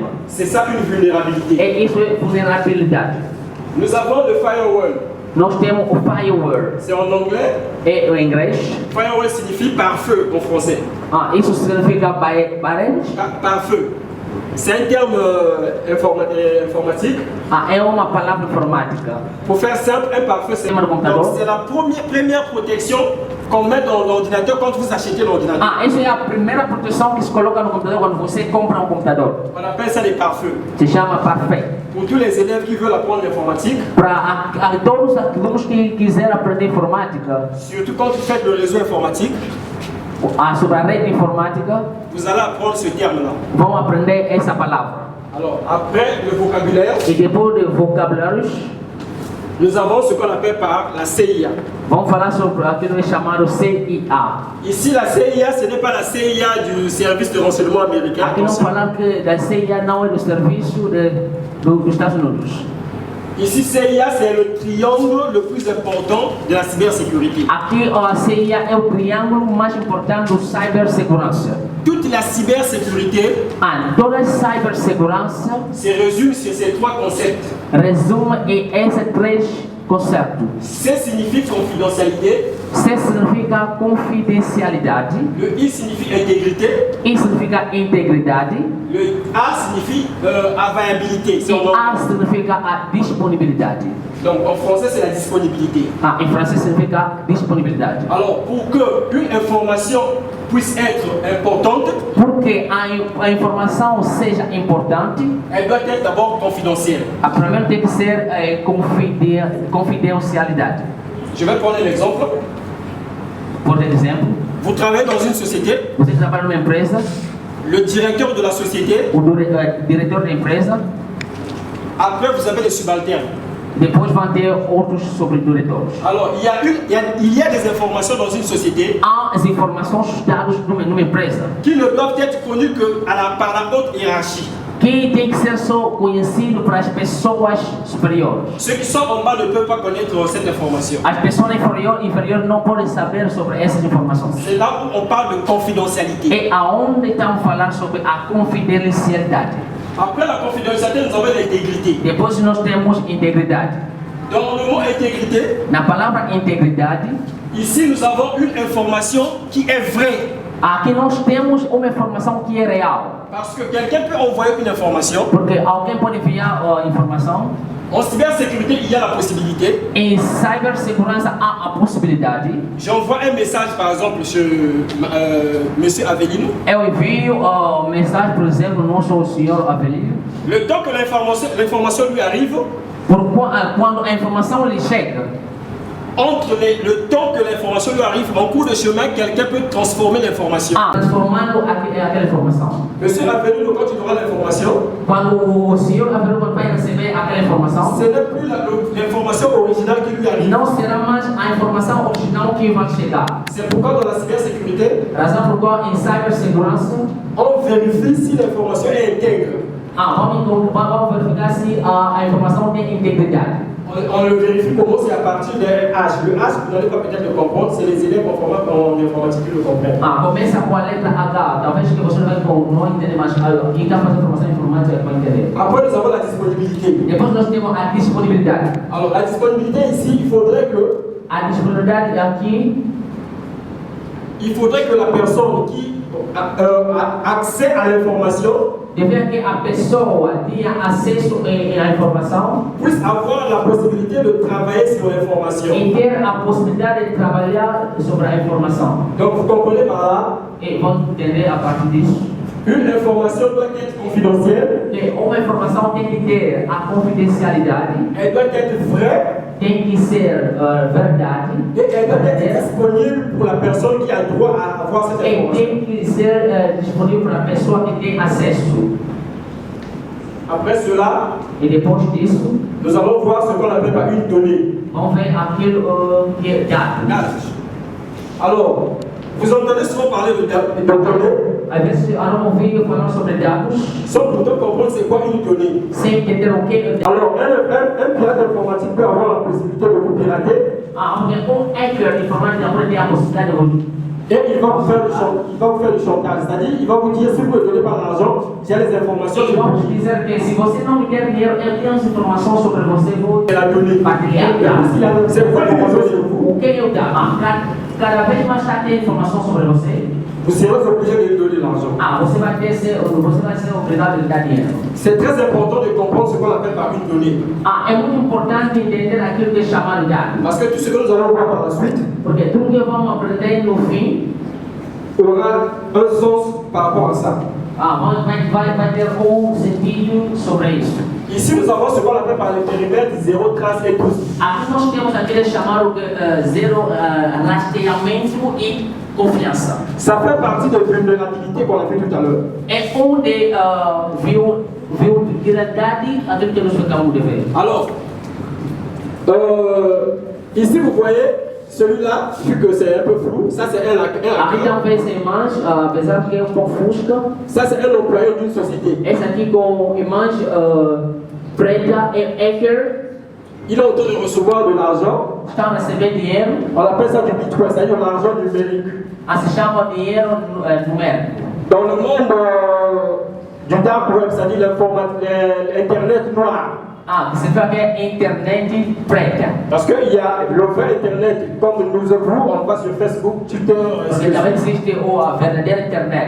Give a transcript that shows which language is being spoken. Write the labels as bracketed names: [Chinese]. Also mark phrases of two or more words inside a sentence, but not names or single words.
[French] C'est ça une vulnérabilité. [Portuguese] É isso é vulnerabilidade. [French] Nous avons le firewall. [Portuguese] Nós temos o firewall. [French] C'est en anglais. [Portuguese] É em inglês. [French] Firewall signifie pare-feu en français. [Portuguese] Isso significa parede. [French] Pare-feu. C'est un terme informatique. [Portuguese] É uma palavra informática. [French] Pour faire simple, un pare-feu, c'est la première protection qu'on met dans l'ordinateur quand vous achetez l'ordinateur. [Portuguese] Essa é a primeira proteção que se coloca no computador quando você compra computador. [French] On appelle ça des pare-feux. [Portuguese] Se chama pare-feu. [French] Pour tous les élèves qui veulent apprendre l'informatique. [Portuguese] Para todos os alunos que quiserem aprender informática. [French] Surtout quand vous faites le réseau informatique. [Portuguese] Sobre a rede informática. [French] Vous allez apprendre ce terme-là. [Portuguese] Vão aprender essa palavra. [French] Alors, après le vocabulaire, [Portuguese] e depois de vocabulários, [French] nous avons ce qu'on appelle par la CIA. [Portuguese] Vamos falar sobre aquilo que é chamado CIA. [French] Ici, la CIA, ce n'est pas la CIA du service de renseignement américain. [Portuguese] Aqui não falamos que da CIA não é do serviço dos Estados Unidos. [French] Ici, CIA, c'est le triangle le plus important de la cybersécurité. [Portuguese] Aqui a CIA é o triângulo mais importante da cibersegurança. [French] Toute la cybersécurité [Portuguese] toda a cibersegurança [French] se résume sur ces trois concepts. [Portuguese] Resume esses três conceitos. [French] C signifie confidentialité. [Portuguese] C significa confidencialidade. [French] Le I signifie intégrité. [Portuguese] I significa integridade. [French] Le A signifie availabilité. [Portuguese] E A significa a disponibilidade. [French] Donc en français c'est la disponibilité. [Portuguese] Em francês significa disponibilidade. [French] Alors pour que une information puisse être importante, [Portuguese] porque a informação seja importante, [French] elle doit être d'abord confidentielle. [Portuguese] A primeiro tem que ser confidencialidade. [French] Je vais prendre un exemple. [Portuguese] Por exemplo, [French] vous travaillez dans une société. [Portuguese] Você trabalha numa empresa. [French] Le directeur de la société. [Portuguese] O diretor da empresa. [French] Après vous avez les subalternes. [Portuguese] Depois vão ter outros sobrediretores. [French] Alors, il y a des informations dans une société. [Portuguese] Há as informações dadas numa empresa. [French] Qui ne doivent être connues que par la haute hiérarchie. [Portuguese] que tem que ser só conhecido para as pessoas superiores. [French] Ceux qui sont en bas ne peuvent pas connaître cette information. [Portuguese] As pessoas inferiores não podem saber sobre essas informações. [French] C'est là où on parle de confidentialité. [Portuguese] É aonde estamos falando sobre a confidencialidade. [French] Après la confidentialité, nous avons l'intégrité. [Portuguese] Depois nós temos integridade. [French] Dans le mot intégrité, [Portuguese] Na palavra integridade, [French] ici nous avons une information qui est vraie. [Portuguese] aqui nós temos uma informação que é real. [French] Parce que quelqu'un peut envoyer une information. [Portuguese] Porque alguém pode enviar informação. [French] En cybersécurité, il y a la possibilité. [Portuguese] Em cibersegurança há a possibilidade. [French] J'envoie un message par exemple chez Monsieur Avelino. [Portuguese] Eu envio mensagem, por exemplo, no nosso senhor Avelino. [French] Le temps que l'information lui arrive, [Portuguese] quando a informação lhe chega, [French] entre le temps que l'information lui arrive, en cours de chemin, quelqu'un peut transformer l'information. [Portuguese] Transformando aquela informação. [French] Monsieur Avelino, quand il aura l'information, [Portuguese] quando o senhor Avelino vai receber aquela informação, [French] ce n'est plus l'information originale qui lui arrive. [Portuguese] Não será mais a informação original que vai chegar. [French] C'est pourquoi dans la cybersécurité, [Portuguese] razão por qual em cibersegurança, [French] on vérifie si l'information est intègre. [Portuguese] Vamos verificar se a informação tem integridade. [French] On le vérifie comment c'est à partir d'un H. Le H, vous n'allez pas peut-être le comprendre, c'est les élèves conformables en informatique qui le comprennent. [Portuguese] Começa com a letra H. Talvez que você não entenda, mas quem está fazendo informação informática vai entender. [French] Après, nous avons la disponibilité. [Portuguese] Depois nós temos a disponibilidade. [French] Alors, la disponibilité ici, il faudrait que [Portuguese] a disponibilidade aqui, [French] il faudrait que la personne qui a accès à l'information [Portuguese] deveria que a pessoa tenha acesso à informação, [French] puisse avoir la possibilité de travailler sur l'information. [Portuguese] E ter a possibilidade de trabalhar sobre a informação. [French] Donc vous comprenez par là? [Portuguese] E vão entender a partir disso. [French] Une information doit être confidentielle. [Portuguese] Que uma informação tem que ter a confidencialidade. [French] Elle doit être vraie. [Portuguese] Tem que ser verdade. [French] Et elle doit être disponible pour la personne qui a droit à avoir cette information. [Portuguese] E tem que ser disponível para a pessoa que tem acesso. [French] Après cela, [Portuguese] e depois disso, [French] nous allons voir ce qu'on appelle par une donnée. [Portuguese] Vamos ver aquilo que é dado. [French] Alors, vous entendez souvent parler de données. [Portuguese] Às vezes, eu ouvi falando sobre dados. [French] Sans pourtant comprendre c'est quoi une donnée. [Portuguese] Sem entender o que é dado. [French] Alors, un pirate informatique peut avoir la possibilité de vous pirater. [Portuguese] Hacker informático pode ter a possibilidade de [French] et il va vous faire du chantage, c'est-à-dire il va vous dire si vous ne donnez pas l'argent, j'ai les informations. [Portuguese] E vamos dizer que se você não me der dinheiro, eu tenho as informações sobre você, vou [French] la donnée. C'est quoi l'information sur vous? [Portuguese] O que eu dou? Cada vez mais já tem informação sobre você. [French] Vous serez obligé de lui donner l'argent. [Portuguese] Você vai ser obrigado a dar dinheiro. [French] C'est très important de comprendre ce qu'on appelle par une donnée. [Portuguese] É muito importante entender aquilo que é chamado de dado. [French] Parce que tout ce que nous allons voir par la suite, [Portuguese] porque tudo que vamos aprender no fim, [French] aura un sens par rapport à ça. [Portuguese] Vai ter sentido sobre isso. [French] Ici nous avons ce qu'on appelle par le périmètre zéro trace et tous. [Portuguese] Aqui nós temos aquele chamado zero rastreamento e confiança. [French] Ça fait partie de vulnérabilité qu'on a fait tout à l'heure. [Portuguese] É vulnerabilidade aquilo que nós acabamos de ver. [French] Alors, ici vous voyez celui-là, vu que c'est un peu flou, ça c'est un [Portuguese] Aqui também essa imagem, apesar que é pouco fusca. [French] Ça c'est un employé d'une société. [Portuguese] Essa aqui com imagem preta é hacker. [French] Il est en train de recevoir de l'argent. [Portuguese] Está a receber dinheiro. [French] On appelle ça du bitcoin, c'est-à-dire de l'argent numérique. [Portuguese] Se chama dinheiro numérico. [French] Dans le monde du [English] dark web, [French] c'est-à-dire l'internet noir. [Portuguese] Que se fala que é internet preta. [French] Parce qu'il y a le vrai internet, comme nous on va sur Facebook, Twitter. [Portuguese] Porque também existe a verdadeira internet.